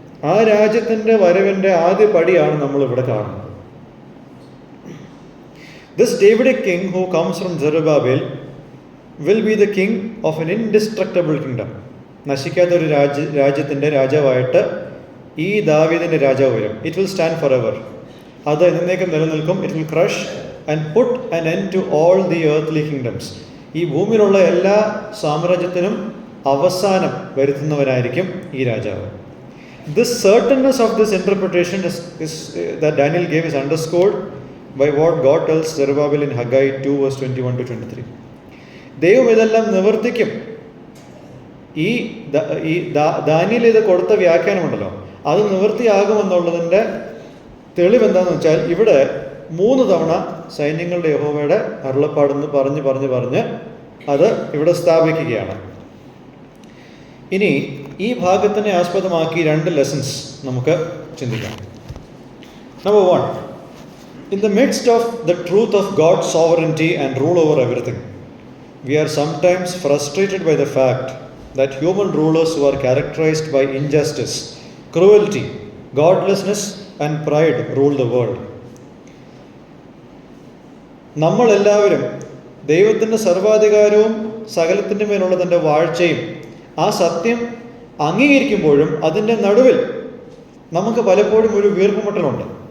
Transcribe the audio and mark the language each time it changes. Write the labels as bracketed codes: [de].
[ml] ആ രാജ്യത്തിൻ്റെ വരവിൻ്റെ ആദ്യ പടിയാണ് നമ്മളിവിടെ കാണുന്നത്. [en] This Davidic king who comes from Zerubbabel will be the king of an indestructible kingdom. [ml] നശിക്കാത്ത ഒരു രാജ്യത്തിൻ്റെ രാജാവായിട്ട് ഈ ദാവീദിൻ്റെ രാജാവ് വരും. [en] It will stand forever. [ml] അത് എന്നേക്കും നിലനിൽക്കും. [en] It will crush and put an end to all the earthly kingdoms. [ml] ഈ ഭൂമിയിലുള്ള എല്ലാ സാമ്രാജ്യത്തിനും അവസാനം വരുത്തുന്നവനായിരിക്കും ഈ രാജാവ്. [en] This certainness of this interpretation is that Daniel gave is underscored by what God tells Zerubbabel in Haggai 2:21-23. [ml] ദൈവം ഇതെല്ലാം നിവർത്തിക്കും. ഈ ദാനിയേൽ ഇത് കൊടുത്ത വ്യാഖ്യാനമുണ്ടല്ലോ, അത് നിവൃത്തിയാകുമെന്നുള്ളതിൻ്റെ തെളിവെന്താണെന്ന് വെച്ചാൽ ഇവിടെ 3 തവണ സൈന്യങ്ങളുടെ യഹോവയുടെ അരുളപ്പാടെന്ന് പറഞ്ഞ് അത് ഇവിടെ സ്ഥാപിക്കുകയാണ്. ഇനി ഈ ഭാഗത്തിനെ ആസ്പദമാക്കി 2 ലെസൺസ് നമുക്ക് ചിന്തിക്കാം. [en] Number 1, in the midst of the truth of God's sovereignty and rule over everything, we are sometimes frustrated by the fact that human rulers who are characterized by injustice, cruelty, godlessness and pride rule the world. [ml] നമ്മളെല്ലാവരും ദൈവത്തിൻ്റെ സർവാധികാരവും സകലത്തിൻ്റെ മേലുള്ള തൻ്റെ വാഴ്ചയും ആ സത്യം അംഗീകരിക്കുമ്പോഴും അതിൻ്റെ നടുവിൽ നമുക്ക് പലപ്പോഴും ഒരു വീർപ്പുമുട്ടലുണ്ട്.